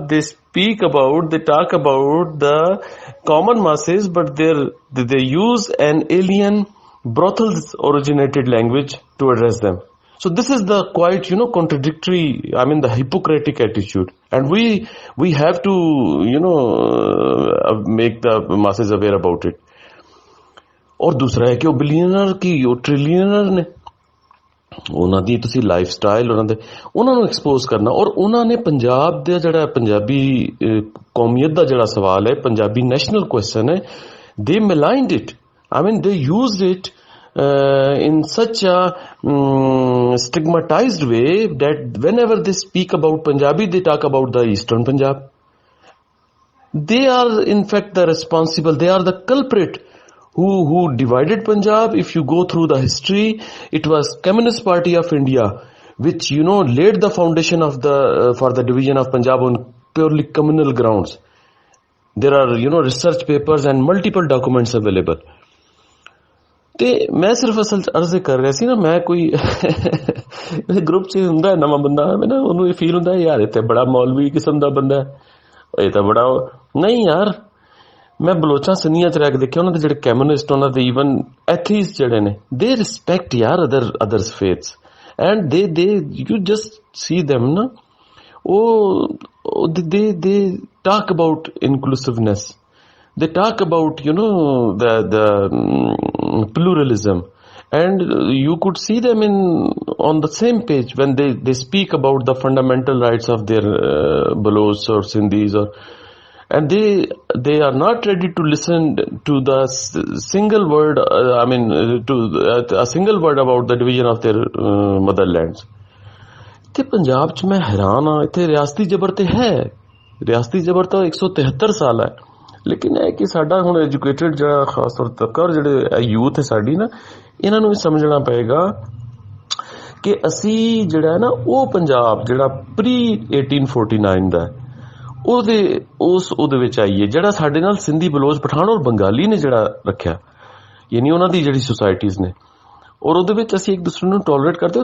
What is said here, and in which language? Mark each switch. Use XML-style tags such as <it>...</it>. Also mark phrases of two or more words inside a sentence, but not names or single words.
<en>They talk about the common masses, but they use an alien brothels originated language to address them. So this is the quite contradictory, I mean the hypocritic attitude, and we have to make the masses aware about it.</en> <hi>और दूसरा है कि वो बिलियनर की वो ट्रिलियनर ने</hi> <pa>ਉਹਨਾਂ ਦੀ ਤੁਸੀਂ</pa> <en>life style</en> <pa>ਉਹਨਾਂ ਨੂੰ ਐਕਸਪੋਜ਼ ਕਰਨਾ, ਔਰ ਉਹਨਾਂ ਨੇ ਪੰਜਾਬ ਦੇ ਜਿਹੜਾ ਪੰਜਾਬੀ ਕੌਮੀਅਤ ਦਾ ਜਿਹੜਾ ਸਵਾਲ ਹੈ,</pa> <en>Punjabi national question</en> <pa>ਹੈ,</pa> <en>they maligned it. I mean, they used it in such a stigmatized way that whenever they speak about Punjabi, they talk about the Eastern Punjab. They are in fact the responsible, they are the culprit who divided Punjab. If you go through the history, it was Communist Party of India which laid the foundation of for the division of Punjab on purely communal grounds. There are research papers and multiple documents available.</en> <pa>ਤੇ ਮੈਂ ਸਿਰਫ ਅਸਲ ਅਰਜ਼ ਕਰ ਰਿਹਾ ਸੀ ਨਾ, ਮੈਂ ਕੋਈ ਗਰੁੱਪ 'ਚ ਹੁੰਦਾ ਨਵਾਂ ਬੰਦਾ, ਮੈਂ ਨਾ ਉਹਨੂੰ ਇਹ ਫੀਲ ਹੁੰਦਾ ਯਾਰ ਇਹ ਤੇ ਬੜਾ ਮੌਲਵੀ ਕਿਸਮ ਦਾ ਬੰਦਾ, ਇਹ ਤਾਂ ਬੜਾ ਨਹੀਂ ਯਾਰ। ਮੈਂ ਬਲੋਚਾਂ ਸੰਨੀਆਂ 'ਚ ਰਹਿ ਕੇ ਦੇਖਿਆ, ਉਹਨਾਂ ਦੇ ਜਿਹੜੇ ਕਮਿਊਨਿਸਟ, ਉਹਨਾਂ ਦੇ</pa> <en>even atheist</en> <pa>ਜਿਹੜੇ ਨੇ,</pa> <en>they respect</en> <pa>ਯਾਰ</pa> <en>others faiths, and they you just see them</en> <pa>ਨਾ, ਉਹ</pa> <en>they talk about inclusiveness. They talk about the pluralism, and you could see them on the same page when they speak about the fundamental rights of their Baloch or Sindhis, and they are not ready to listen to the single word, I mean to a single word about the division of their motherlands.</en> <pa>ਤੇ ਪੰਜਾਬ 'ਚ ਮੈਂ ਹੈਰਾਨ ਹਾਂ, ਇੱਥੇ ਰਿਆਸਤੀ ਜ਼ਬਰ ਤੇ ਹੈ, ਰਿਆਸਤੀ ਜ਼ਬਰ ਤਾਂ 173 ਸਾਲ ਹੈ, ਲੇਕਿਨ ਇਹ ਕਿ ਸਾਡਾ ਹੁਣ ਐਜੂਕੇਟਡ ਜਿਹੜਾ ਖਾਸ ਤੌਰ ਤੱਕ ਜਿਹੜੇ ਯੂਥ ਹੈ ਸਾਡੀ ਨਾ, ਇਹਨਾਂ ਨੂੰ ਵੀ ਸਮਝਣਾ ਪਏਗਾ ਕਿ ਅਸੀਂ ਜਿਹੜਾ ਹੈ ਨਾ ਉਹ ਪੰਜਾਬ ਜਿਹੜਾ ਪ੍ਰੀ 1849 ਦਾ ਉਹਦੇ ਵਿੱਚ ਆਈਏ, ਜਿਹੜਾ ਸਾਡੇ ਨਾਲ ਸਿੰਧੀ, ਬਲੋਚ, ਪਠਾਨ ਔਰ ਬੰਗਾਲੀ ਨੇ ਜਿਹੜਾ ਰੱਖਿਆ, ਯਾਨੀ ਉਹਨਾਂ ਦੀ ਜਿਹੜੀ ਸੁਸਾਇਟੀਜ਼ ਨੇ, ਔਰ ਉਹਦੇ ਵਿੱਚ ਅਸੀਂ ਇੱਕ ਦੂਸਰੇ ਨੂੰ ਟੋਲਰੇਟ ਕਰਦੇ ਹੋ।</pa>